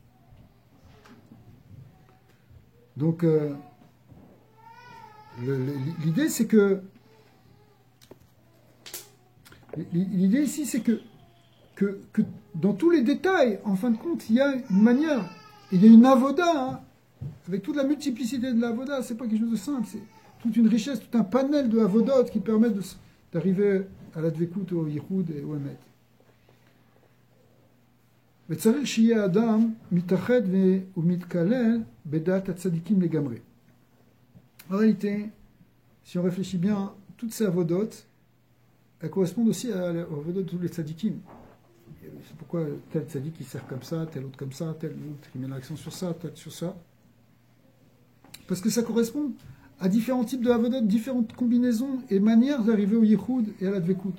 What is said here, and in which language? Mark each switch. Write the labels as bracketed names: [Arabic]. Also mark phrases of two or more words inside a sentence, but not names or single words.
[French] Donc, l'idée, c'est que l'idée ici, c'est que dans tous les détails, en fin de compte, il y a une manière, il y a une avoda, hein, avec toute la multiplicité de l'avoda, c'est pas quelque chose de simple, c'est toute une richesse, tout un panel de avodot qui permet d'arriver à la dvekut, au yichud et au emet. [Hebrew] וצריך שיהיה אדם מתאחד ומתקלל בדעת הצדיקים לגמרי. [French] En réalité, si on réfléchit bien, toutes ces avodot, elles correspondent aussi aux avodot de tous les tzadikim. C'est pourquoi tel tzadik qui sert comme ça, tel autre comme ça, tel autre qui met l'accent sur ça, tel sur ça. Parce que ça correspond à différents types de avodot, différentes combinaisons et manières d'arriver au yichud et à la dvekut.